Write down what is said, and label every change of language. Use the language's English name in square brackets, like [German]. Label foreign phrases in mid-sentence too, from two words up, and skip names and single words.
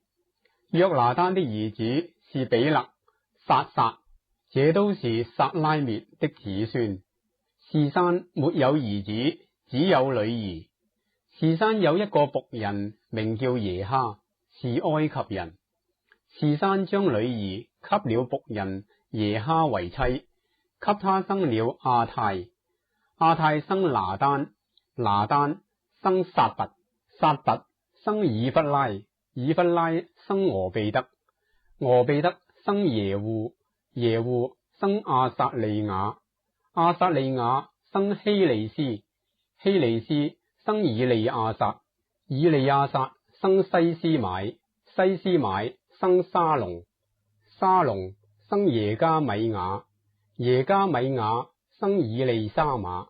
[Chinese] 約拿單的兒子是比勒、撒撒，這都是撒拉篾的子孫。示珊沒有兒子，只有女兒。示珊有一個僕人，名叫耶哈，是埃及人。示珊將女兒給了僕人耶哈為妻，給他生了亞太。亞太生拿單，拿單生撒拔，撒拔生以弗拉，以弗拉生俄備得，俄備得生耶戶，耶戶生亞撒利雅，亞撒利雅生希利斯，希利斯生以利亞撒，以利亞撒生西斯買，西斯買生沙龍，沙龍生耶加米雅，耶加米雅生以利沙瑪。